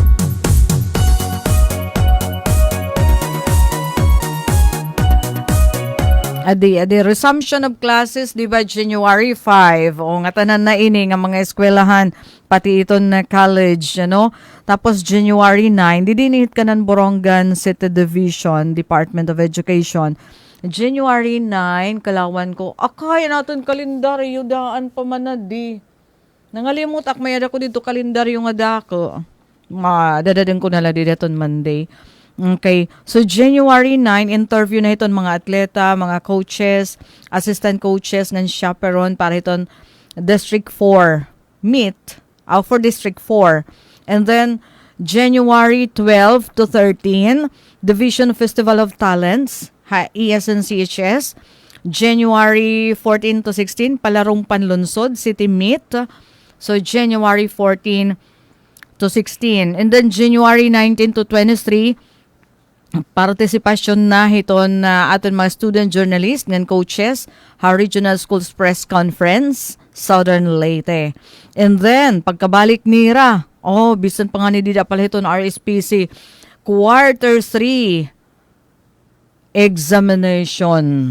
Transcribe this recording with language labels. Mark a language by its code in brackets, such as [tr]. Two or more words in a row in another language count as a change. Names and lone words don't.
[en] Adi, resumption of classes, [tl] di ba, [en] January 5. [war] O nga tanan na ini nga mga eskwelahan, pati iton na college, Tapos January 9, didinihit ka ng Borongan City Division, Department of Education. January 9, kalawan ko, akay natin kalendaryo, daan pa man na di. Nangalimut, akmayad ako dito kalendaryo nga dako. Dadadang ko nala dito Monday. Okay. So, January 9, interview na iton mga atleta, mga coaches, [en] assistant coaches, [war] ng chaperone para iton District 4 meet for District 4. [en] And then, January 12 to 13, Division Festival of Talents, ESNCHS. January 14 to 16, Palarong Panlunsod, City Meet. So, January 14 to 16. And then, January 19 to 23, [war] partisipasyon na hiton na aton mga [en] student journalist [war] ngan coaches ha Regional Schools Press Conference Southern Leyte. [en] And then [war] pagkabalik nira, bisan pa nga ni Dida pala hiton RSPC [en] quarter 3 examination.